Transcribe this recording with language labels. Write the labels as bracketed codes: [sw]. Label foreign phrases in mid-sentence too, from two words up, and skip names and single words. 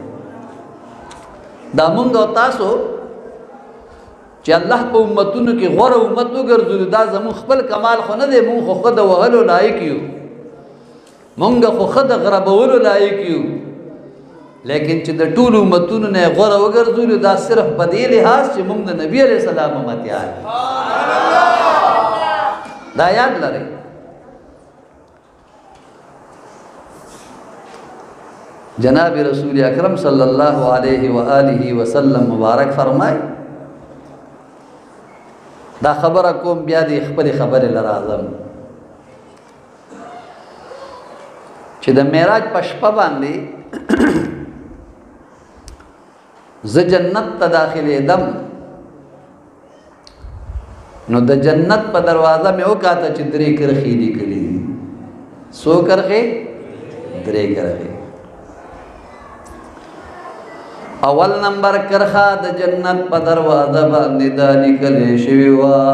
[ps] دا مونږ او تاسو چې الله په امتونو کې غوره امت وګرځولو دا زمون خپل کمال خو نه دی مونږ خو خود وهلو لایق یو مونږ خو خود غربولو لایق یو لیکن چې د ټولو امتونو نه غوره وګرځولو دا صرف په دې لحاظ چې مونږ د نبی [ar] علیہ السلام [ps] امتیان دا یاد لرئ جناب رسول اکرم [ar] صلی اللہ علیہ وآلہ وسلم [ur] مبارک فرمائے [ps] دا خبر کوم بیا دی خپل خبر لرازم چې د معراج په شپه باندې ز جنت ته داخلي دم نو د جنت په دروازه مې وکاته چې درې کرخې لیکلي سو کرخې درې کرخې اول نمبر کرخه د جنت په دروازه باندې دا لیکلې شوی و